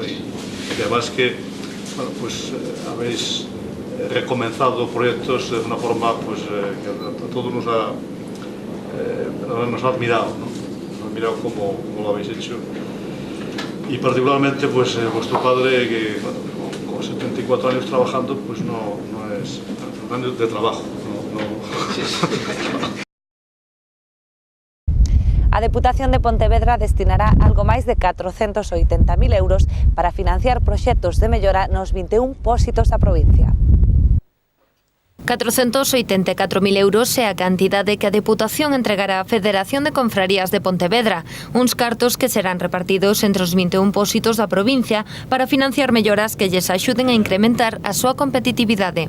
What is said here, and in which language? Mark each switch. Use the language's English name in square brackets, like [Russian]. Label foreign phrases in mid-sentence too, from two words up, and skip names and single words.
[Spanish] Y además que, bueno, pues habéis recomenzado proyectos de una forma pues que a todos nos ha admirado, ¿no? Nos ha admirado cómo lo habéis hecho. Y particularmente pues vuestro padre, que bueno, con 74 años trabajando, pues no es años de trabajo, no. [Galician] A Deputación de Pontevedra destinará algo máis de 480.000 euros para financiar proxectos de mellora nos 21 pósitos da provincia. 484.000 euros é a cantidade que a Deputación entregará á Federación de Confrarías de Pontevedra, uns cartos que serán repartidos entre os 21 pósitos da provincia para financiar melloras que lles axuden a incrementar a súa competitividade.